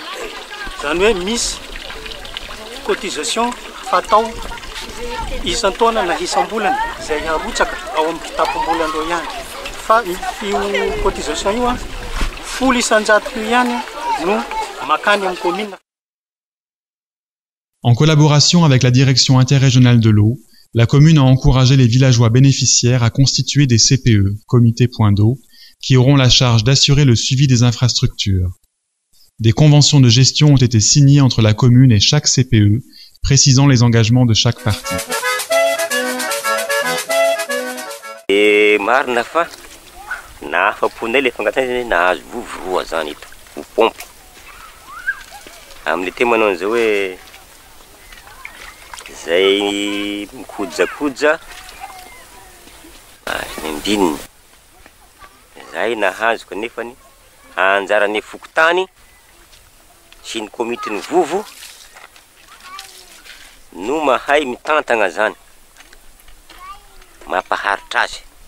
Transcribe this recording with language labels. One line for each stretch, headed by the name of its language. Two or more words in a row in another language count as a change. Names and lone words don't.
Malagasy: Zany hoe misy cotisation fatao isan-taona na isam-bolana izay harotsaka ao amin'ny kitapom-bolandreo ihany. Fa io cotisation io 100 ihany no makany amin'ny commune.
French: En collaboration avec la direction interrégionale de l'eau, la commune a encouragé les villageois bénéficiaires à constituer des CPE, comités points d'eau, qui auront la charge d'assurer le suivi des infrastructures. Des conventions de gestion ont été signées entre la commune et chaque CPE, précisant les engagements de chaque partie.
Malagasy: Marina fa nahafaponay le fangatana nahazo vovoa zany ito ho pompy. Amin'ny te manao an'izao hoe zay mikojakoja indininy zay nahazoko nefany anjarany fokotany sy ny komitiny vovo no mahay mitantagna zany mampaharitra azy.